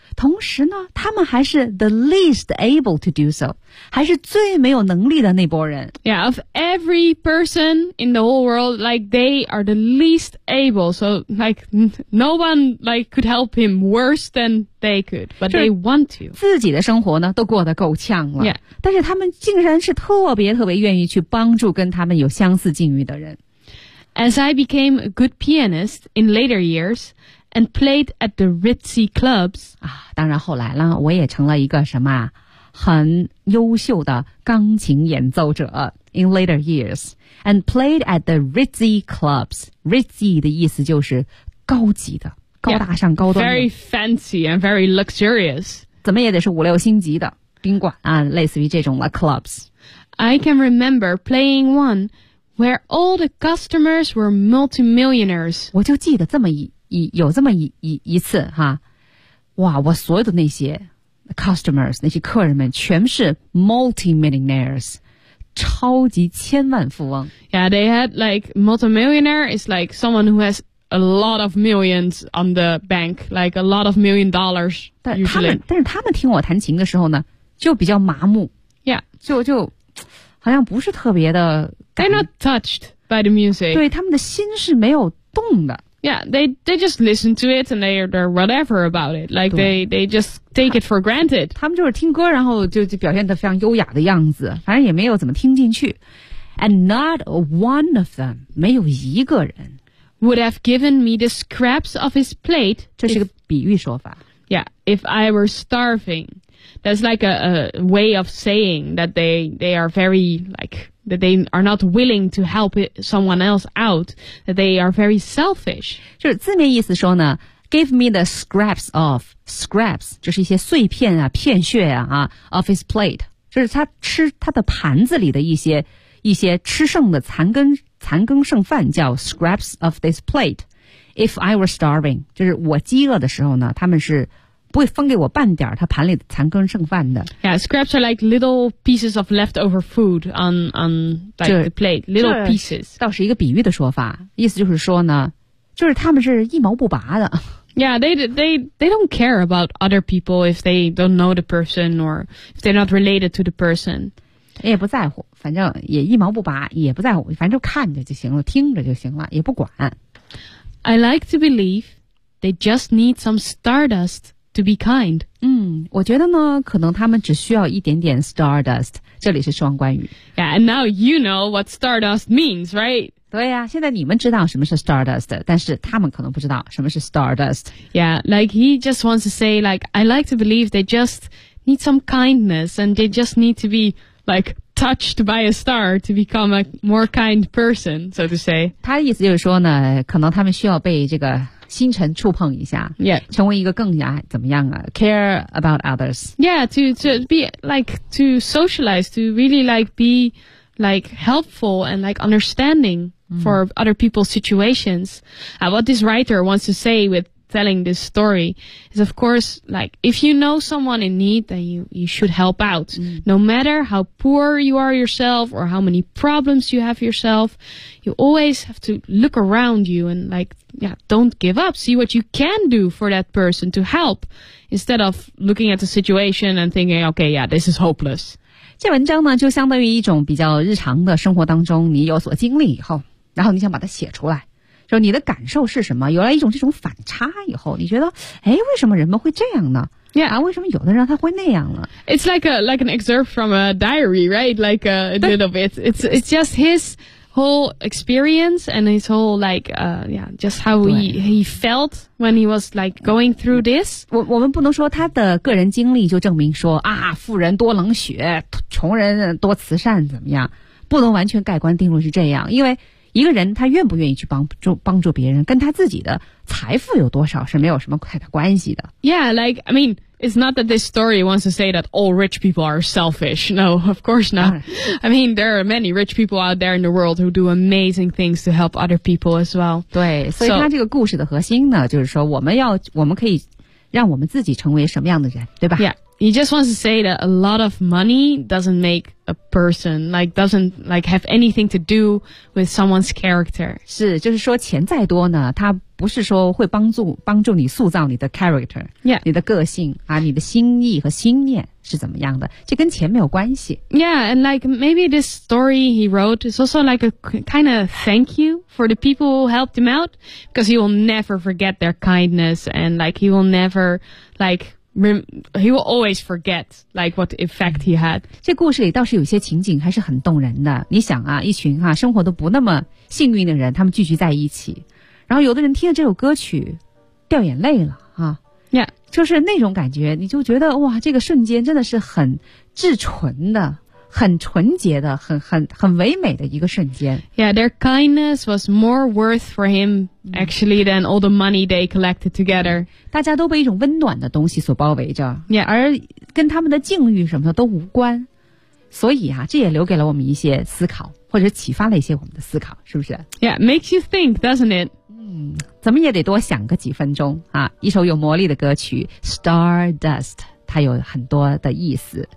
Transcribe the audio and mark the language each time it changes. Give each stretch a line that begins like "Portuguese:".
Chinese: 同时呢，他们还是
English: the least able to do so，
Chinese: 还是最没有能力的那波人。
English: Yeah, of every person in the whole world, like they are the least able. So, like no one like could help him worse than they could, but they want to.
Chinese: 自己的生活呢，都过得够呛了。
English: Yeah.
Chinese: 但是他们竟然是特别特别愿意去帮助跟他们有相似境遇的人。
English: As I became a good pianist in later years. And played at the ritzy clubs.
Chinese: 啊，当然后来呢，我也成了一个什么很优秀的钢琴演奏者。
English: In later years, and played at the ritzy clubs.
Chinese: Ritzy 的意思就是高级的、高大上、高端的。
English: Very fancy and very luxurious.
Chinese: 怎么也得是五六星级的宾馆啊，类似于这种了 clubs.
English: I can remember playing one where all the customers were multimillionaires.
Chinese: 我就记得这么一。有这么一次哈，哇，我所有的那些 customers, 那些客人们全是 multimillionaires, 超级千万富翁。
English: Yeah, they had like multimillionaire is like someone who has a lot of millions on the bank, like a lot of million dollars.
Chinese: 但是他们听我弹琴的时候呢就比较麻木。
English: Yeah.
Chinese: 就好像不是特别的。
English: They're not touched by the music.
Chinese: 对，他们的心是没有动的。
English: Yeah, they just listen to it and they're whatever about it. Like they just take it for granted.
Chinese: 他们就是听歌然后就表现得非常优雅的样子，反正也没有怎么听进去。
English: And not one of them,
Chinese: 没有一个人
English: would have given me the scraps of his plate.
Chinese: 这是个比喻说法。
English: Yeah, if I were starving. That's like a way of saying that they are very like... that they are not willing to help someone else out, that they are very selfish.
Chinese: 就是字面意思说呢 ,
English: give me the scraps of, scraps,
Chinese: 就是一些碎片啊片屑 啊
English: of his plate.
Chinese: 就是他吃他的盘子里的一些吃剩的残羹剩饭叫
English: scraps of this plate. If I were starving,
Chinese: 就是我饥饿的时候呢他们是不会分给我半点他盘里残羹剩饭的。
English: Yeah, scraps are like little pieces of leftover food on like the plate, little pieces.
Chinese: 倒是一个比喻的说法，意思就是说呢，就是他们是一毛不拔的。
English: Yeah, they don't care about other people if they don't know the person or if they're not related to the person.
Chinese: 也不在乎，反正也一毛不拔，也不在乎，反正看着就行了，听着就行了，也不管。
English: I like to believe they just need some stardust. To be kind.
Chinese: 我觉得呢可能他们只需要一点点 stardust. 这里是双关语。
English: Yeah, and now you know what stardust means, right?
Chinese: 对啊，现在你们知道什么是 stardust, 但是他们可能不知道什么是 stardust.
English: Yeah, like he just wants to say, like, I like to believe they just need some kindness and they just need to be, like, touched by a star to become a more kind person, so to say.
Chinese: 他的意思就是说呢可能他们需要被这个星辰触碰一下、
English: yeah.
Chinese: 成为一个更加怎么样啊
English: care about others. Yeah, to be like, to socialize, to really like be like helpful and like understanding for other people's situations. What this writer wants to say with telling this story is of course like, if you know someone in need, then you should help out. No matter how poor you are yourself or how many problems you have yourself, you always have to look around you and likeYeah, don't give up. See what you can do for that person to help instead of looking at the situation and thinking, okay, yeah, this is hopeless.
Chinese: 这文章呢就相当于一种比较日常的生活当中你有所经历以后然后你想把它写出来就你的感受是什么有了一种这种反差以后你觉得哎，为什么人们会这样呢
English: Yeah,
Chinese: 为什么有的人他会那样呢
English: It's like an excerpt from a diary, right? Like a little bit. It's just his... whole experience and his whole like, yeah, just how he felt when he was like going through this.
Chinese: 我们不能说他的个人经历就证明说啊，富人多冷血，穷人多慈善怎么样？不能完全盖棺定论是这样，因为一个人他愿不愿意去帮助别人，跟他自己的财富有多少是没有什么太大关系的。
English: Yeah, like, I mean, it's not that this story wants to say that all rich people are selfish. No, of course not. I mean, there are many rich people out there in the world who do amazing things to help other people as well.
Chinese: 对，所以他这个故事的核心呢，就是说我们可以让我们自己成为什么样的人，对吧
English: ？Yeah, he just wants to say that a lot of money doesn't make a person like doesn't like have anything to do with someone's character.
Chinese: 是，就是说钱再多呢，它不是说会帮助你塑造你的 character，
English: yeah，
Chinese: 你的个性啊，你的心意和心念是怎么样的，这跟钱没有关系。
English: Yeah, and like maybe this story he wrote is also like a kind of thank you for the people who helped him out because he will never forget their kindness and like he will never like. He will always forget like what effect he had.
Chinese: 这故事里倒是有些情景还是很动人的。你想啊，一群啊生活都不那么幸运的人，他们聚集在一起，然后有的人听了这首歌曲，掉眼泪了啊。
English: Yeah，
Chinese: 就是那种感觉，你就觉得哇，这个瞬间真的是很至纯的、很纯洁的、很唯美的一个瞬间。
English: Yeah, their kindness was more worth for him. Actually, than all the money they collected together.
Chinese: 大家都被一种温暖的东西所包围着。
English: Yeah.
Chinese: 而跟他们的境遇什么的都无关。所以啊，这也留给了我们一些思考，或者启发了一些我们的思考，是不是？
English: Yeah, makes you think, doesn't it?
Chinese: 怎么也得多想个几分钟啊！一首有魔力的歌曲 Stardust， 它有很多的意思。